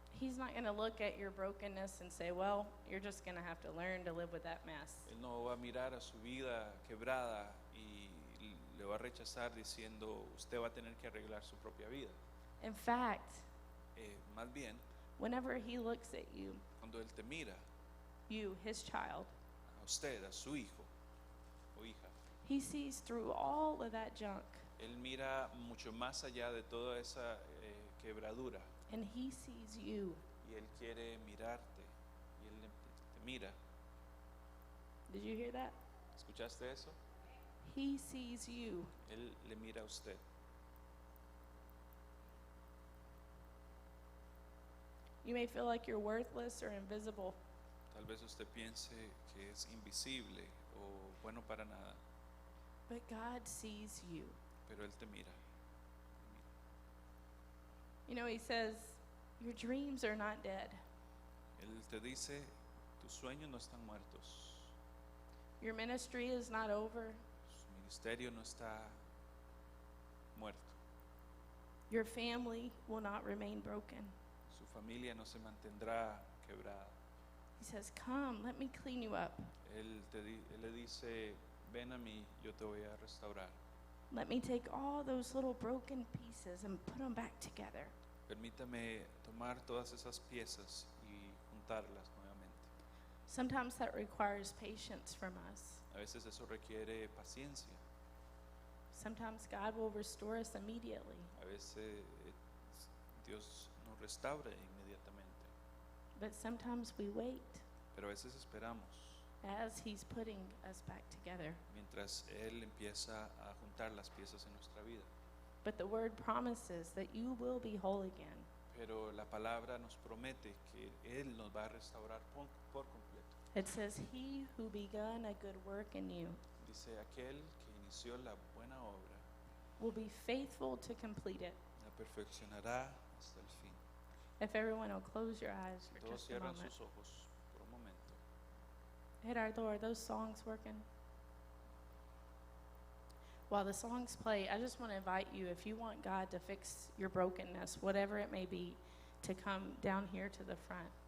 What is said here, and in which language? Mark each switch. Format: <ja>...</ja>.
<en>He's not going to look at your brokenness and say, "Well, you're just going to have to learn to live with that mess."</en> <es>Él no va a mirar a su vida quebrada y le va a rechazar diciendo, usted va a tener que arreglar su propia vida.</es> <en>In fact,</en> <es>Más bien,</es> <en>whenever he looks at you,</en> <es>cuando Él te mira,</es> <en>you, his child,</en> <es>a usted, a su hijo o hija,</es> <en>he sees through all of that junk.</en> <es>Él mira mucho más allá de toda esa quebradura</es> <en>and He sees you.</en> <es>y Él quiere mirarte y Él te mira.</es> <en>Did you hear that?</en> <es>¿Escuchaste eso?</es> <en>He sees you.</en> <es>Él le mira a usted.</es> <en>You may feel like you're worthless or invisible,</en> <es>Tal vez usted piense que es invisible o bueno para nada,</es> <en>but God sees you.</en> <es>pero Él te mira.</es> <en>You know, He says, your dreams are not dead.</en> <es>Él te dice, tus sueños no están muertos,</es> <en>Your ministry is not over.</en> <es>su ministerio no está muerto,</es> <en>Your family will not remain broken.</en> <es>su familia no se mantendrá quebrada.</es> <en>He says, come, let me clean you up.</en> <es>Él le dice, ven a mí, yo te voy a restaurar.</es> <en>Let me take all those little broken pieces and put them back together.</en> <es>Permítame tomar todas esas piezas y juntarlas nuevamente.</es> <en>Sometimes that requires patience from us.</en> <es>A veces eso requiere paciencia.</es> <en>Sometimes God will restore us immediately.</en> <es>A veces Dios nos restaura inmediatamente.</es> <en>But sometimes we wait</en> <es>Pero a veces esperamos</es> <en>as He's putting us back together.</en> <es>mientras Él empieza a juntar las piezas en nuestra vida.</es> <en>But the Word promises that you will be whole again.</en> <es>Pero la palabra nos promete que Él nos va a restaurar por completo.</es> <en>It says, He who begun a good work in you</en> <es>Dice, aquel que inició la buena obra</es> <en>will be faithful to complete it.</en> <es>la perfeccionará hasta el fin.</es> <en>If everyone will close your eyes for</en> <es>Todos</es> <en>just a</en> <es>cierran</es> <en>moment.</en> <es>sus ojos por un momento.</es> <en>Gerardo, are those songs working? While the songs play, I just want to invite you, if you want God to fix your brokenness, whatever it may be, to come down here to the front.</en>